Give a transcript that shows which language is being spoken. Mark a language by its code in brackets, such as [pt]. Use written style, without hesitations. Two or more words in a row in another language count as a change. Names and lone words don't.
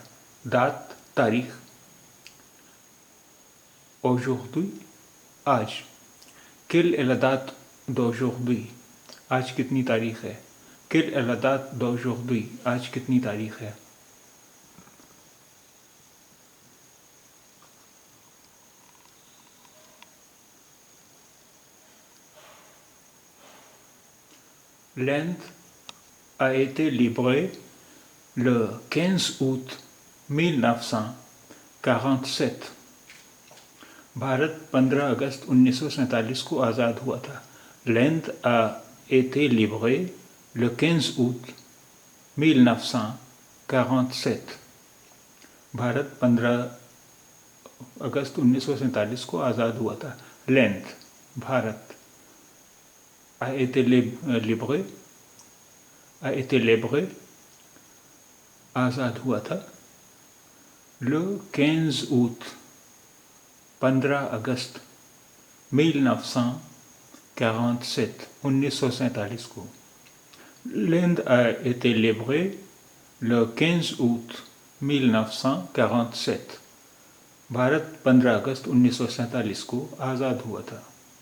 [hi] दात तारीख़, [fr] aujourd'hui آج. quelle est la date d'aujourd'hui [hi] आज कितनी तारीख़ है? [fr] quelle est la date d'aujourd'hui [hi] आज कितनी तारीख़ है? [fr] l'Inde a été libérée le 15 août 1947. [hi] भारत 15 अगस्त 1947 को आज़ाद हुआ था. [fr] l'Inde a été libérée le 15 août 1947. [hi] भारत 15 अगस्त 1947 को आज़ाद हुआ था. [fr] l'Inde بھارت a été libéré [hi] आज़ाद हुआ था [fr] le 15 août [hi] 15 अगस्त 1947 को. [fr] l'Inde a été libérée le 15 août 1947. [hi] भारत 15 अगस्त 1947 को आज़ाद हुआ था.